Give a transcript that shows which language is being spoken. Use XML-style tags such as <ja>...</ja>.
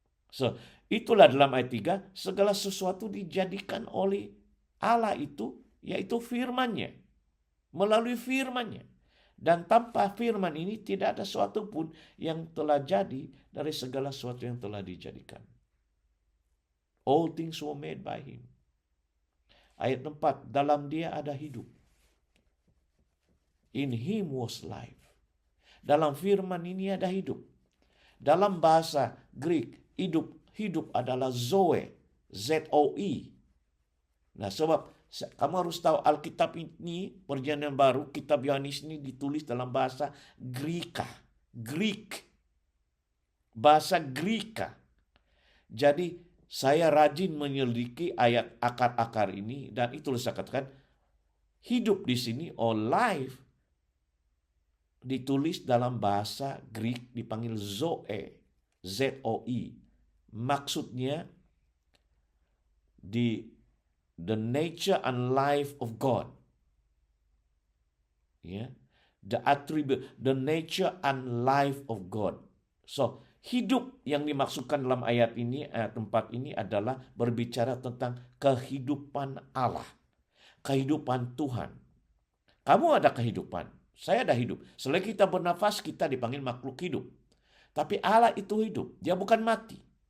<id>So, itulah dalam ayat 3, segala sesuatu dijadikan oleh Allah itu, yaitu firman-Nya. Melalui firman-Nya. Dan tanpa firman ini tidak ada sesuatu pun yang telah jadi dari segala sesuatu yang telah dijadikan.</id> <en>All things were made by Him.</en> <id>Ayat 4, dalam Dia ada hidup.</id> <en>In Him was life.</en> <id>Dalam firman ini ada hidup. Dalam bahasa Greek, hidup adalah zoe, Z-O-E. Nah, sebab kamu harus tahu Alkitab ini, Perjanjian Baru, kitab Yohanes ini ditulis dalam bahasa Greek. Bahasa Greek. Jadi, saya rajin menyelidiki ayat akar-akar ini, dan itulah saya katakan, hidup di sini,</id> <en>or life,</en> <id>ditulis dalam bahasa Greek dipanggil zoe, Z-O-E. Maksudnya</id> <en>the nature and life of God. Ya, the attribute, the nature and life of God.</en> <id>So, hidup yang dimaksudkan dalam ayat ini, ayat 4 ini adalah berbicara tentang kehidupan Allah, kehidupan Tuhan. Kamu ada kehidupan, saya ada hidup. Selagi kita bernafas, kita dipanggil makhluk hidup. Tapi Allah itu hidup, Dia bukan mati.</id>